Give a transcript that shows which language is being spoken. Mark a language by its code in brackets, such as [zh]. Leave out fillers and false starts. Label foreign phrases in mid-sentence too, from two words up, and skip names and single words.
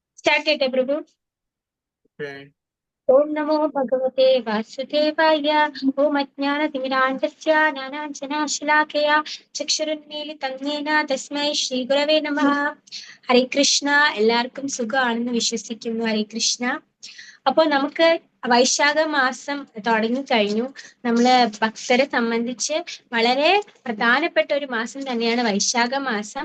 [hi] स्टार्ट करते प्रभु। [en] Okay. [sa] ओम नमो भगवते वासुदेवाय। ओम अज्ञानतिमिरान्धस्य ज्ञानाञ्जनशलाकया चक्षुरुन्मीलितं येन तस्मै ശ്രീഗുരവേ നമഃ. ഹരേ കൃഷ്ണ. [ml] എല്ലാവർക്കും സുഖമാണെന്ന് വിശ്വസിക്കുന്നു. [sa] ഹരേ കൃഷ്ണ. [ml] അപ്പോൾ നമുക്ക് വൈശാഖ മാസം തുടങ്ങിക്കഴിഞ്ഞു. നമ്മള് ഭക്തരെ സംബന്ധിച്ച് വളരെ പ്രധാനപ്പെട്ട ഒരു മാസം തന്നെയാണ് വൈശാഖ മാസം.